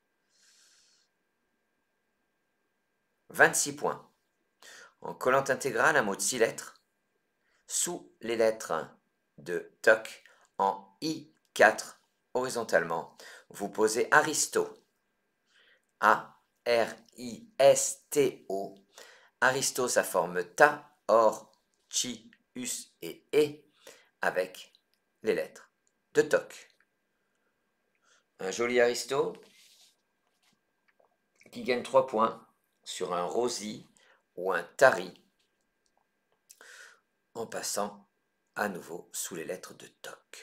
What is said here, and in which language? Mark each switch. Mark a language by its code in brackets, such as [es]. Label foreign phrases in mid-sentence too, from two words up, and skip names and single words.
[fr] 26 points. En collante intégrale, un mot de 6 lettres, sous les lettres de TOC, en I4, horizontalement, vous posez Aristo. A-R-I-S-T-O. Aristo, ça forme ta, or, chi, us et e, avec les lettres de TOC. Un joli Aristo qui gagne 3 points sur un rosi ou un tari en passant à nouveau sous les lettres de TOC.